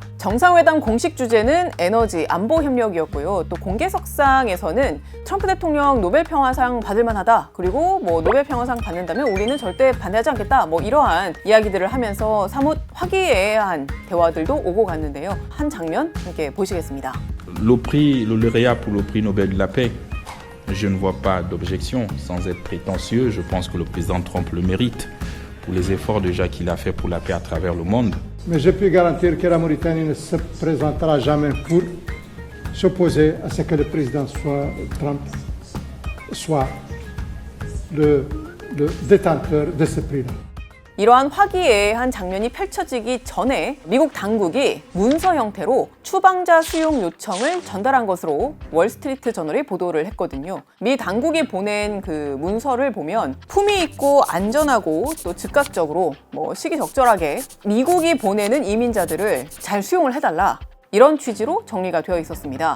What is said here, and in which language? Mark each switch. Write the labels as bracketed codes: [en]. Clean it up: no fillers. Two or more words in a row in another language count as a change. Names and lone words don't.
[ko] 정상회담 공식 주제는 에너지, 안보 협력이었고요. 또 공개석상에서는 트럼프 대통령 노벨평화상 받을 만하다, 그리고 노벨평화상 받는다면 우리는 절대 반대하지 않겠다, 이러한 이야기들을 하면서 사뭇 화기애애한 대화들도 오고 갔는데요. 한 장면 함께 보시겠습니다. [fr] Le lauréat pour le prix Nobel de la paix, je ne vois pas d'objection. Sans être prétentieux, je pense que le président Trump le mérite pour les efforts déjà qu'il a fait pour la paix à travers le monde. Mais je peux garantir que la Mauritanie ne se présentera jamais pour s'opposer à ce que le président Trump soit le détenteur de ce prix-là. [ko] 이러한 화기애애한 장면이 펼쳐지기 전에 미국 당국이 문서 형태로 추방자 수용 요청을 전달한 것으로 월스트리트 저널이 보도를 했거든요. 미 당국이 보낸 그 문서를 보면 품위 있고 안전하고 또 즉각적으로 시기적절하게 미국이 보내는 이민자들을 잘 수용을 해달라, 이런 취지로 정리가 되어 있었습니다.